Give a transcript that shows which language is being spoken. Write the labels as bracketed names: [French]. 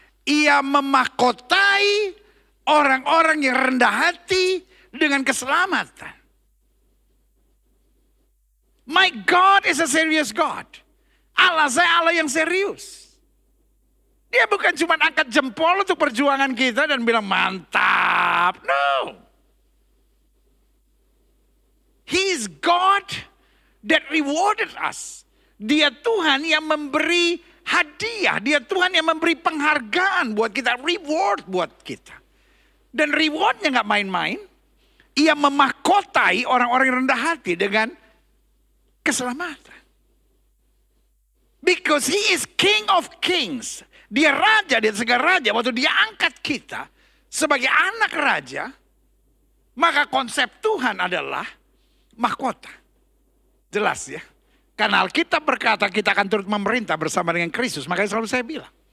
[Indonesian] Ia memahkotai orang-orang yang rendah hati dengan keselamatan. [English] My God is a serious God. [Indonesian] Allah saya Allah yang serius. Dia bukan cuma angkat jempol untuk perjuangan kita dan bilang mantap. [English] No. He is God that rewarded us. [Indonesian] Dia Tuhan yang memberi hadiah. Dia Tuhan yang memberi penghargaan buat kita. Reward buat kita. Dan rewardnya gak main-main. Ia memahkotai orang-orang yang rendah hati dengan keselamatan. [English] Because he is King of Kings. [Indonesian] Dia raja, dia segala raja. Waktu dia angkat kita sebagai anak raja, maka konsep Tuhan adalah mahkota. Jelas ya. Karena Alkitab berkata kita akan turut memerintah bersama dengan Kristus. Makanya selalu saya bilang.